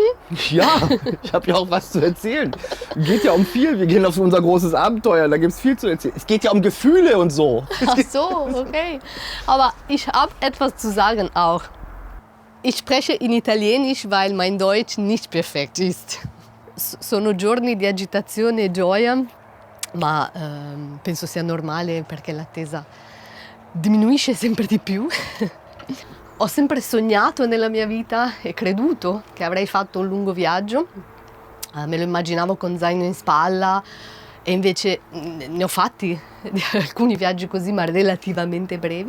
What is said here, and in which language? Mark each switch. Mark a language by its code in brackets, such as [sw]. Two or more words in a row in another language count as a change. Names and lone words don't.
[de] Ja, ich habe ja auch was zu erzählen. Geht ja um viel. Wir gehen auf unser großes Abenteuer, da gibt es viel zu erzählen. Es geht ja um Gefühle und so. Ach so, okay. Aber ich habe etwas zu sagen auch. Ich spreche in Italienisch, weil mein Deutsch nicht perfekt ist. [it] Sono giorni di agitazione e gioia, ma penso sia normale perché l'attesa diminuisce sempre di più. Ho sempre sognato nella mia vita e creduto che avrei fatto un lungo viaggio. Me lo immaginavo con zaino in spalla e invece ne ho fatti alcuni viaggi così, ma relativamente brevi.